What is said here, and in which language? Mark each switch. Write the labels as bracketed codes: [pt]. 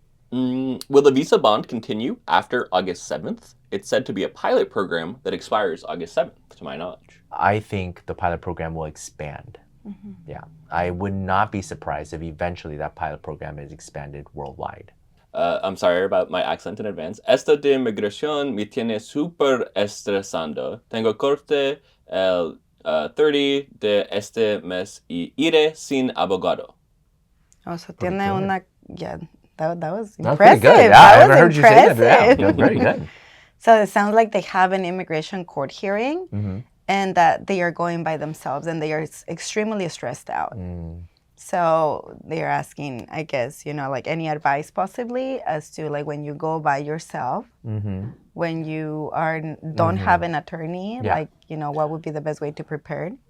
[en] Will the visa bond continue after August 7th? It's said to be a pilot program that expires August 7th, to my knowledge. I think the pilot program will expand. Yeah. I would not be surprised if eventually that pilot program is expanded worldwide. I'm sorry about my accent in advance. [es] Esto de migración me tiene súper estresando. Tengo corte el 30 de este mes y iré sin abogado. [en] Oh, so [es] tiene una... [en] Yeah, that was That's impressive. pretty good. Yeah, I haven't heard you say that. Yeah, that's very good. So it sounds like they have an immigration court hearing and that they are going by themselves and they are extremely stressed out. So they're asking, I guess, any advice possibly as to when you go by yourself, when you don't have an attorney, what would be the best way to prepare?